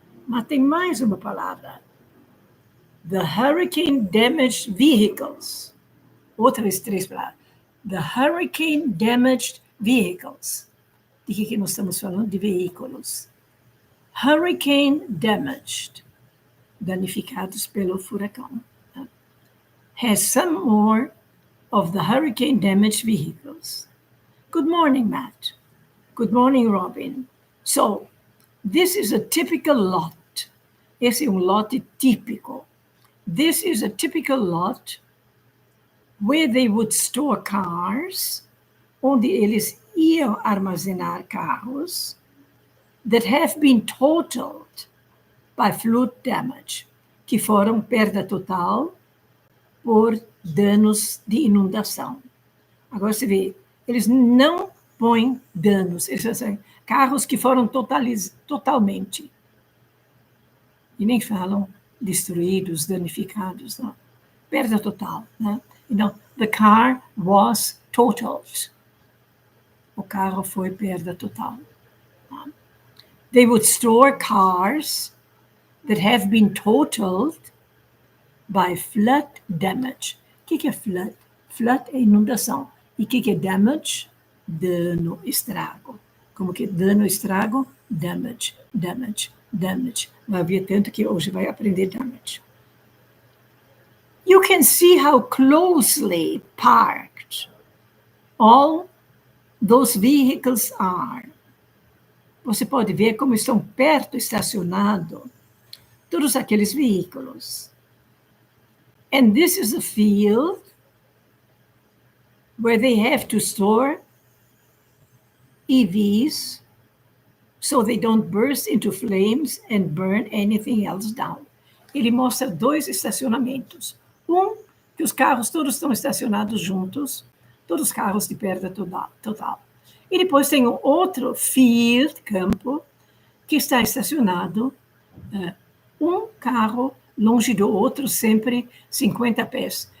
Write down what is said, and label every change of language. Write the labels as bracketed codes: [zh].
[pt] Mas tem mais uma palavra. [en] The hurricane damaged vehicles. [pt] Outras 3 palavras. [en] The hurricane damaged vehicles. [pt] De que nós estamos falando? De veículos. Hurricane damaged. Danificados pelo furacão. [en] Has some more of the hurricane damaged vehicles. Good morning, Matt. Good morning, Robin. So, this is a typical lot. [pt] Esse é um lote típico. [en] This is a typical lot where they would store cars, [pt] onde eles iam armazenar carros [en] that have been totaled by flood damage, [pt] que foram perda total por danos de inundação. Agora você vê, eles não põem danos, eles dizem carros que foram totalmente. E nem falam destruídos, danificados, não. Perda total, né? Então, [en] the car was totaled. [pt] O carro foi perda total. [en] They would store cars that have been totaled by flood damage. [pt] O que é flood? Flood é inundação. E o que é damage? Dano, estrago. Como que dano, estrago? [en] Damage, damage, damage. [pt] Vai haver tanto que hoje vai aprender damage. [en] You can see how closely parked all those vehicles are. [pt] Você pode ver como estão perto estacionados todos aqueles veículos. [en] And this is a field where they have to store EVs so they don't burst into flames and burn anything else down. [pt] Ele mostra 2 estacionamentos. Que os carros todos estão estacionados juntos, todos os carros de perda total. E depois tem um outro field, campo, que está estacionado, um carro longe do outro, sempre 50 pés.